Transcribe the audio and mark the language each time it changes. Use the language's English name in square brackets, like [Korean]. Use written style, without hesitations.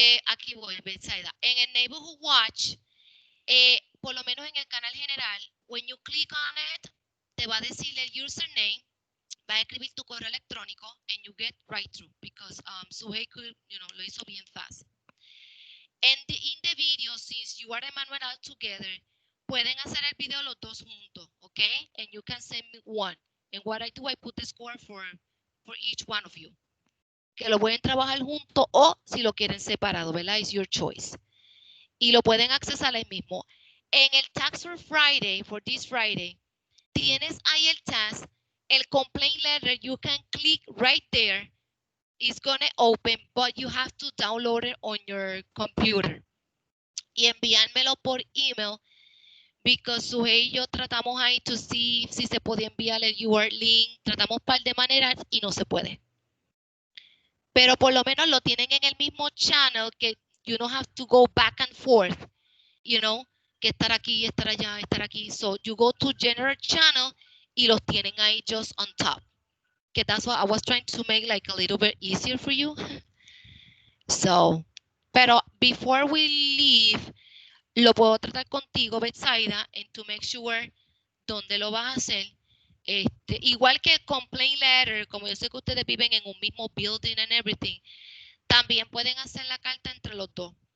[Spanish] Aquí voy, Betsaida. En el Neighborhood Watch, por lo menos en el canal general, [English] when you click on it, [Spanish] te va a decir el username, va a escribir tu correo electrónico, [English] and you get right through, because Suhey could, [Spanish] lo hizo bien fast. [English] And in the video, since you are and Manuel are together, [Spanish] pueden hacer el video los dos juntos, [English] okay? And you can send me one. And what I do, I put the score for each one of you. [Spanish] Que lo pueden trabajar juntos o si lo quieren separado, ¿verdad? [English] It's your choice. [Spanish] Y lo pueden accesar ahí mismo. [English] En el Tax for Friday, for this Friday, [Spanish] tienes ahí [English] el task, el complaint letter, you can click right there. It's gonna open, but you have to download it on your computer. [Spanish] Y enviármelo por email, because Suhey y yo tratamos ahí [English] to see [Spanish] si se puede enviar el URL link, tratamos un par de maneras y no se puede. Pero por lo menos lo tienen en el mismo channel, que [English] you don't have to go back and forth, [Spanish] que estar aquí, estar allá, estar aquí. [English] So you go to general channel [Spanish] y los tienen ahí [English] just on top. Que that's what I was trying to make like a little bit easier for you. [Spanish] So, pero [English] before we leave, [Spanish] lo puedo tratar contigo, Betsaida, [English] and to make sure [Spanish] dónde lo vas a hacer. Igual que complaint letter, como yo sé que ustedes viven en un mismo building [English] and everything, [Spanish] también pueden hacer la carta entre los dos.